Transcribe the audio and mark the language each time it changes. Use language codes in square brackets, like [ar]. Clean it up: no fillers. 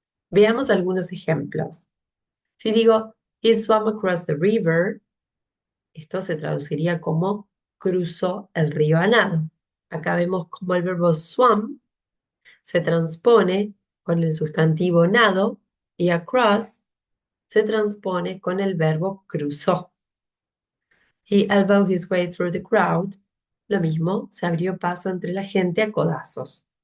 [es] Veamos algunos ejemplos. Si digo, [en] he swam across the river, [es] esto se traduciría como cruzó el río a nado. Acá vemos como el verbo swam se transpone con el sustantivo nado y across se transpone con el verbo cruzó. [en] He elbowed his way through the crowd. [es] Lo mismo, se abrió paso entre la gente a codazos.